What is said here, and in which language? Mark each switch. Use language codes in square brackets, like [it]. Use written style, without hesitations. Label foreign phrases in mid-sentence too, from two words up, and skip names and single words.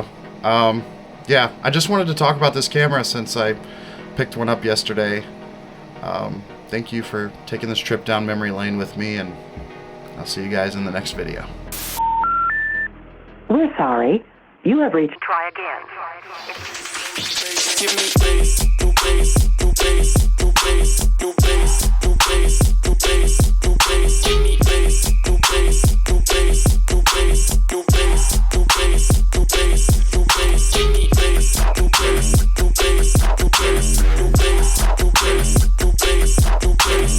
[en] Yeah, I just wanted to talk about this camera since I picked one up yesterday. Thank you for taking this trip down memory lane with me, and I'll see you guys in the next video. We're sorry. You have reached... Try again. Give me bass, do bass, do bass, do bass, do bass, do bass, do bass, do bass. Give me bass, do bass, do bass, do bass, do bass, do bass, do bass, do bass. Give me bass, do bass, do bass, do bass, do bass, do bass, do bass, do bass.